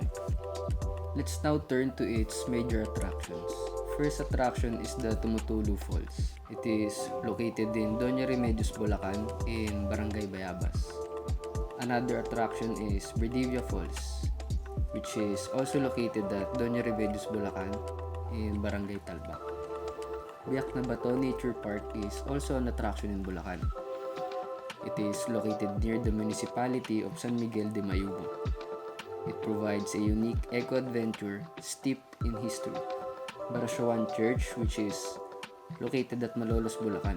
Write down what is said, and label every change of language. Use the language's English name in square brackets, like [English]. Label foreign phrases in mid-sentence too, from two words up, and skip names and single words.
[English] Let's now turn to its major attractions. First attraction is the Tumutulu Falls. It is located in Doña Remedios, Bulacan in Barangay Bayabas. Another attraction is Berdivia Falls, which is also located at Doña Remedios, Bulacan in Barangay Talbak. Biak na Bato Nature Park is also an attraction in Bulacan. It is located near the municipality of San Miguel de Mayubo. It provides a unique eco-adventure steeped in history. Barashoan Church, which is located at Malolos, Bulacan.